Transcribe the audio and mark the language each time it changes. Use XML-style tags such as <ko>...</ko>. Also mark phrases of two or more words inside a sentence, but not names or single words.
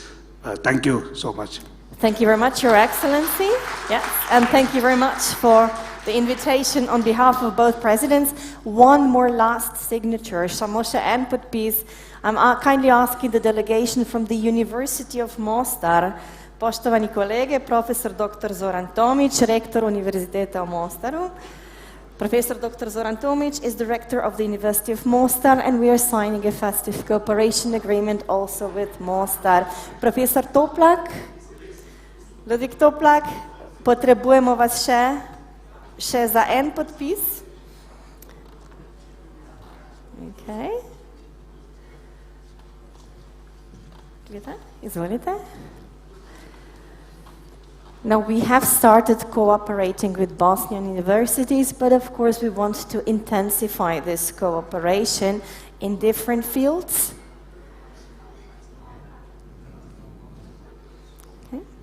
<en>Thank you so much. Thank you very much, Your Excellency. Yes, and thank you very much for the invitation on behalf of both presidents. One more last signature, Samosha and podpis. I'm kindly asking the delegation from the University of Mostar,</en> <hr>poštovani kolege,</hr> <en>Professor Dr.</en> <hr>Zoran Tomić, Rektor Univerziteta u Mostaru.</hr> <en>Professor Dr. Zoran Tomić is Director of the University of Mostar, and we are signing a festive cooperation agreement also with Mostar.</en> <sl>Professor Toplak, Ludvik Toplak, potrebujemo vas še za en podpis. Okay. Izvolite.</sl> <en>Now, we have started cooperating with Bosnian universities, but of course we want to intensify this cooperation in different fields. Okay.</en>